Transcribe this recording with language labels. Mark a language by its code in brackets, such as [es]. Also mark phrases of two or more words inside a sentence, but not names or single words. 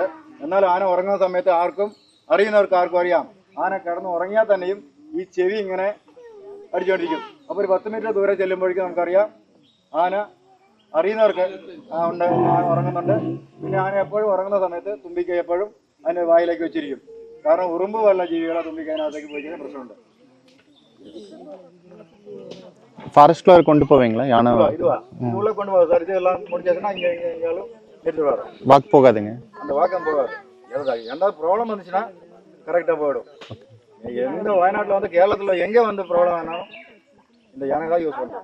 [ml] എന്നാൽ ആന ഉറങ്ങുന്ന സമയത്ത് അറിയുന്നവർക്ക് ആർക്കും അറിയാം, ആന കിടന്ന് ഉറങ്ങിയാൽ തന്നെയും ഈ ചെവി ഇങ്ങനെ അടിച്ചുകൊണ്ടിരിക്കും. അപ്പോൾ ഒരു 10 മീറ്റർ ദൂരെ ചെല്ലുമ്പോഴേക്കും നമുക്കറിയാം ആന അറിയുന്നവർക്ക് ഉണ്ട്, ആന ഉറങ്ങുന്നുണ്ട്. പിന്നെ ആന എപ്പോഴും ഉറങ്ങുന്ന സമയത്ത് തുമ്പിക്കൈ എപ്പോഴും അതിൻ്റെ വായിലേക്ക് വെച്ചിരിക്കും. കാരണം ഉറുമ്പ് പോലുള്ള ജീവികളെ തുമ്പിക്കൈനകത്തേക്ക് പോയി കഴിഞ്ഞാൽ പ്രശ്നമുണ്ട്. [ta] ஃபாரஸ்ட்ல கொண்டு போவீங்களா யானை? இதுவா உள்ள கொண்டு போக சார், இதெல்லாம் முடிஞ்சாச்சுன்னா இங்கேயும் எடுத்துருவாரு. வாக் போகாதுங்க, அந்த வாக்கம் போகாது. ஏதாவது ப்ராப்ளம் வந்துச்சுன்னா கரெக்டாக போயிடும். எந்த வயநாட்டில் வந்து கேரளத்தில் எங்கே வந்து ப்ராப்ளம் வேணாலும் இந்த யானை தான் யூஸ் பண்ணுறோம்.